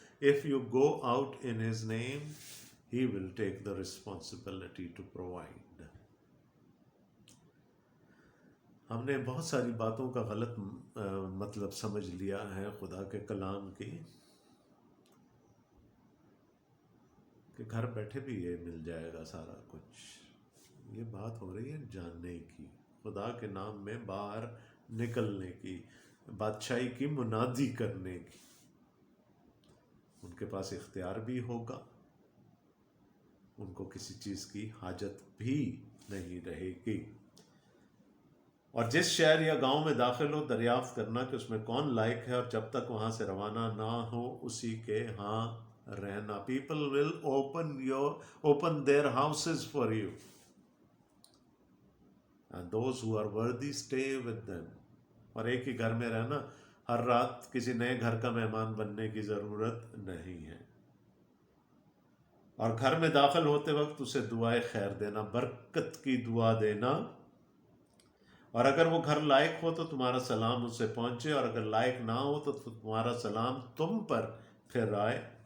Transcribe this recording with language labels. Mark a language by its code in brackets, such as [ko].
[en] If you go out in His name, He will take the responsibility to provide. [ur] ہم نے بہت ساری باتوں کا غلط مطلب سمجھ لیا ہے خدا کے کلام کی، کہ گھر بیٹھے بھی یہ مل جائے گا سارا کچھ. یہ بات ہو رہی ہے جاننے کی، خدا کے نام میں باہر نکلنے کی، بادشاہی کی منادی کرنے کی. ان کے پاس اختیار بھی ہوگا، ان کو کسی چیز کی حاجت بھی نہیں رہے گی. اور جس شہر یا گاؤں میں داخل ہو دریافت کرنا کہ اس میں کون لائق ہے، اور جب تک وہاں سے روانہ نہ ہو اسی کے ہاں رہنا. [en] People will open their houses for you, and those who are worthy stay with them. [ur] اور ایک ہی گھر میں رہنا، ہر رات کسی نئے گھر کا مہمان بننے کی ضرورت نہیں ہے. اور گھر میں داخل ہوتے وقت اسے دعائے خیر دینا، برکت کی دعا دینا. اور اگر وہ گھر لائق ہو تو تمہارا سلام اس سے پہنچے، اور اگر لائق نہ ہو تو تمہارا سلام تم پر پھر آئے.